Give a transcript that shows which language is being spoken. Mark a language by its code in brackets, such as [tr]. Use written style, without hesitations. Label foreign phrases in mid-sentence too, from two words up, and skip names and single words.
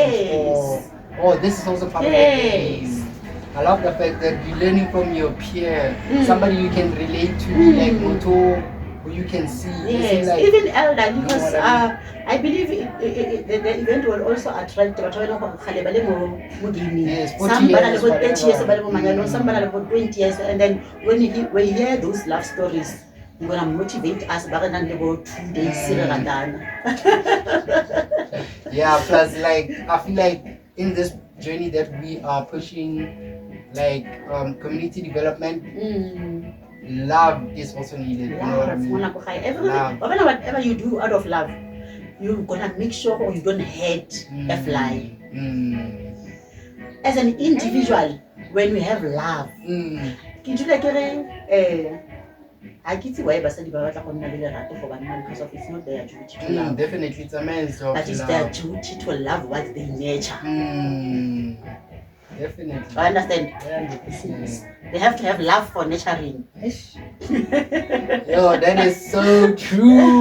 [en] Yes. Oh, this is also part of the game. I love the fact that you're learning from your peer, somebody you can relate to, like Moto, who you can see. Yes, like, even elder, because you know what I believe the event will also attract [tn] batho ba e leng gore kgale ba le mo gaming. [en] Yes, 40 [tn] Some ba na le [en] years, bo 30 years, whatever. [tn] ba le mo manyalong, [en] some [tn] ba na le bo [en] 20 years, and then when you hear those love stories, you're gonna motivate us [tn] ba re nang le bo [en] 2 days [tn] re ratana. [en] Yeah, plus like I feel like in this journey that we are pushing, like community development, love is also needed. You know what I mean? Everything, whatever you do out of love, you're gonna make sure or you don't hurt a fly. As an individual, when we have love, I can see why [tn] basadi ba batla go nna le lerato [en] for banna, because of it's not their duty to love. Definitely, it's a man's job. But it's their duty to love what they nurture. Definitely. I understand. 100%. They have to have love for nurturing. Yo, that is so true.